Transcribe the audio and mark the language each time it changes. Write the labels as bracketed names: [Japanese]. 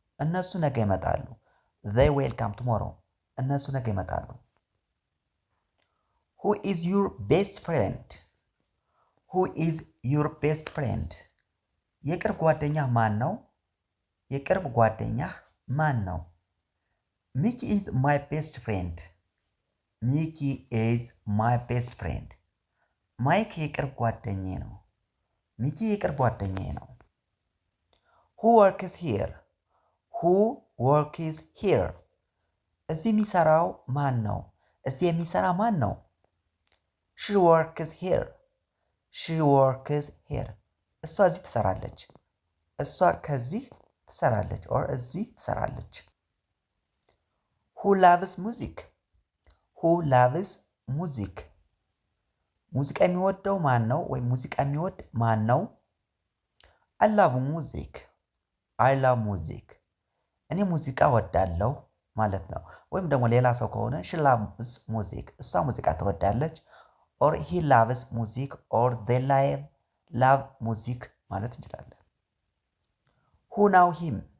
[Amharic] እነሱ ነገ ይመጣሉ። [English] They will come tomorrow. [Amharic] እነሱ ነገ ይመጣሉ። [English] Who is your best friend? Who is your best friend? [Amharic] የቅርብ ጓደኛ ማን ነው? የቅርብ ጓደኛ ማን ነው? [English] Mickey is my best friend. Mickey is my best friend. [Amharic] ማይክ የቅርብ ጓደኛዬ ነው። ሚኪ የቅርብ ጓደኛዬ ነው። [English] Who works here? Who works here? [Amharic] እዚህ የሚሰራው ማን ነው? እዚህ የሚሰራ ማን ነው? [English] She works here. She works here. [Amharic] እሷ እዚህ ትሰራለች። እሷ ከዚህ ትሰራለች ኦር እዚህ ትሰራለች። [English] Who loves music? Who loves music? [Amharic] ሙዚቃ የሚወደው ማን ነው? ወይም ሙዚቃ የሚወድ ማን ነው? [English] I love music. I love music. [Amharic] እኔ ሙዚቃ ወዳለሁ ማለት ነው። ወይም ደግሞ ሌላ ሰው ከሆነ [English] she loves music. [Amharic] እሷ ሙዚቃ ትወዳለች [English] or he loves music or they love music [Amharic] ማለት እንችላለን። [English] Who knows him?